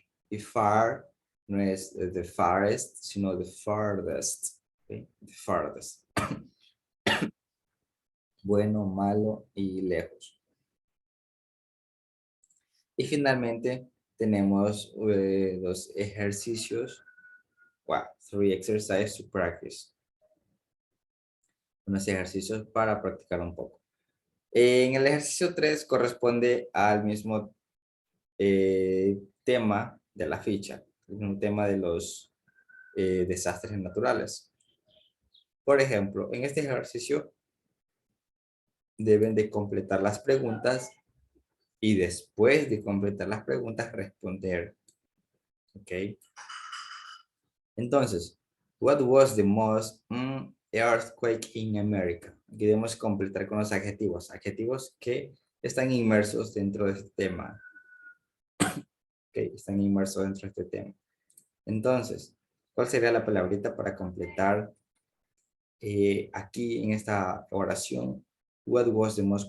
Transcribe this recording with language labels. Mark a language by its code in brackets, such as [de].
[es] Y far no es the farthest, sino the farthest. ¿Okay? The farthest. Bueno, malo y lejos. Y finalmente tenemos los ejercicios. [en] Wow, 3 exercises to practice. [es] Unos ejercicios para practicar un poco. En el ejercicio 3 corresponde al mismo tema de la ficha, un tema de los desastres naturales. Por ejemplo, en este ejercicio deben de completar las preguntas y después de completar las preguntas responder. ¿Ok? [en] Entonces, what was the most earthquake in America? [es] Aquí debemos completar con los adjetivos. Adjetivos que están inmersos dentro de este tema. Ok, están inmersos dentro de este tema. Entonces, ¿cuál sería la palabrita para completar aquí en esta oración? [en] What was the most?